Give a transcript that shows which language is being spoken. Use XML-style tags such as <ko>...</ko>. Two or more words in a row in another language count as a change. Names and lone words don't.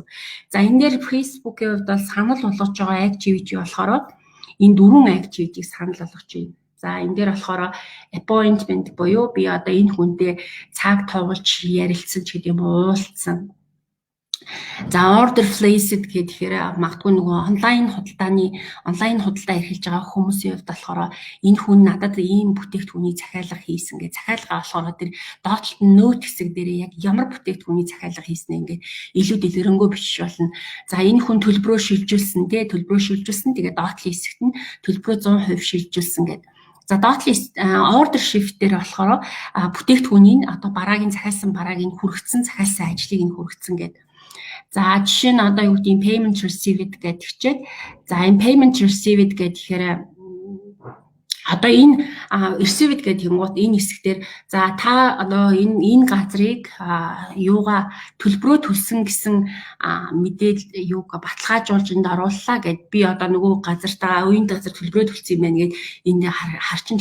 <mn>За энэ дээр Facebook-ийн хувьд бол санал болгож байгаа activity болохоор энэ дөрвөн activity-г санал болгож байна. За энэ дээр болохоор appointment буюу би одоо энэ хүнтэй цаг товолж ярилцсан ч гэдэм үү уулзсан. За</mn> <en>order placed</en> <mn>гэхээр магадгүй нөгөө онлайн худалдаа эрхэлж байгаа хүмүүсийн хувьд болохоор энэ хүн надад ийм бүтээгдэхүүний захиалга хийсэн гэж захиалга болохоор тэр доотлолт нь note хэсэг дээр яг ямар бүтээгдэхүүний захиалга хийснэ ингээд илүү дэлгэрэнгүй бичиж болно. За энэ хүн төлбөрөө шилжүүлсэн тэгээд доотлын хэсэгт нь төлбөрөө 100% шилжүүлсэн гэдэг. За</mn> <en>order shift</en> <mn>дээр болохоор бүтээгдэхүүнийг одоо бараагийн захиалсан бараагийн хүргэсэн захиалсан ажлыг нь хүргэсэн гэдэг. За жишээ нь одоо юу гэдэг</mn> <en>payment received</en> <mn>гэдэг хичээд. За энэ</mn> <en>payment received</en> <mn>гэхээр одоо энэ received гэдэг юмгууд энэ хэсгээр за та одоо энэ газрыг юугаа төлбөрөө төлсөн гэсэн мэдээлэл юуг баталгаажуулж энд орууллаа гэд би одоо нөгөө газартаа үеийн газар төлбөрөө төлсөн юм байна гэд энд харчин.</mn>